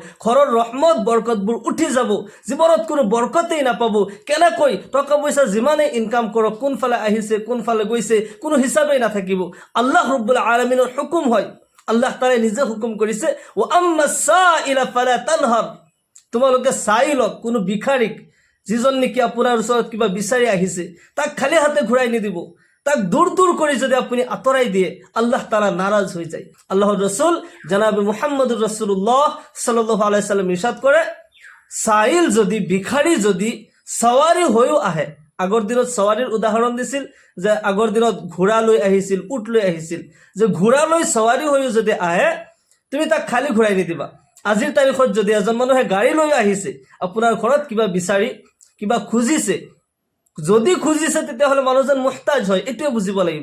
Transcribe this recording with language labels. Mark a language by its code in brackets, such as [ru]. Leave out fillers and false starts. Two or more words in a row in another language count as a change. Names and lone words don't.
[as] ঘৰৰ ৰহমত বৰকতবোৰ উঠি যাব, জীৱনত কোনো বৰকতেই নাপাব। কেনেকৈ টকা পইচা যিমানেই ইনকাম কৰক, কোনফালে আহিছে কোনফালে গৈছে কোনো হিচাপেই নাথাকিব। আল্লাহ ৰব্বুল আলামিনৰ হুকুম হয়, আল্লাহ তাআলাই নিজে হুকুম কৰিছে, [ar] وأما السائل فلا تنهر, [as] তোমালোকে চাইলক কোনো ভিখাৰীক, যিজন নেকি আপোনাৰ ওচৰত কিবা বিচাৰি আহিছে, তাক খালি হাতে ঘূৰাই নিদিব। তাক দূৰ দূৰ কৰি যদি আপুনি আঁতৰাই দিয়ে, আল্লাহ তাআলা নাৰাজ হৈ যায়। আল্লাহৰ ৰসুল জনাবে [ar] محمد رسول الله صلى الله عليه وسلم [as] ইৰশাদ কৰে, চাইল যদি ভিখাৰী যদি সৱাৰী হৈও আহে, আগৰ দিনত সৱাৰীৰ উদাহৰণ দিছিল যে আগৰ দিনত ঘোঁৰা লৈ আহিছিল, উট লৈ আহিছিল, যে ঘোঁৰা লৈ সৱাৰী হৈও যদি আহে, তুমি তাক খালি ঘূৰাই নিদিবা। আজিৰ তাৰিখত যদি এজন মানুহে গাড়ী লৈ আহিছে, আপোনাৰ ঘৰত কিবা বিচাৰি কিবা খুজিছে, যদি খুজিছে তেতিয়াহ'লে মানুহজন মুহতাজ হয়, এইটোৱে বুজিব লাগিব।